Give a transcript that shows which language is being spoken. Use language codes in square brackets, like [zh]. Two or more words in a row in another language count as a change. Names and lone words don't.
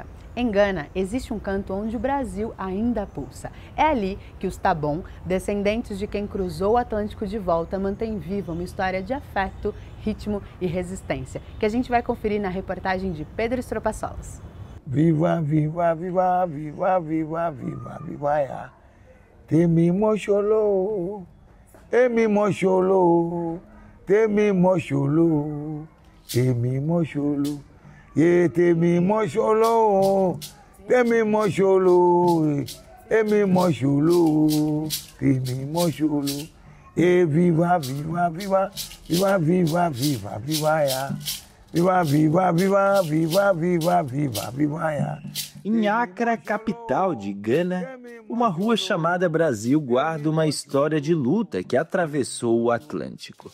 [pt] Em Gana, existe um canto onde o Brasil ainda pulsa. É ali que os Tabon, descendentes de quem cruzou o Atlântico de volta, mantêm viva uma história de afeto, ritmo e resistência, que a gente vai conferir na reportagem de Pedro Estropaçolas. Viva, viva, viva, viva, viva, viva, viva, ya. Temi mocholo, emi mocholo, temi mocholo, temi mocholo, ye temi mocholo, temi mocholo, emi mocholo, temi mocholo, e viva, viva, viva, viva, viva, viva, viva, ya. Viva, viva, viva, viva, viva, viva, viva, ya. Em Accra, capital de Gana, uma rua chamada Brasil guarda uma história de luta que atravessou o Atlântico.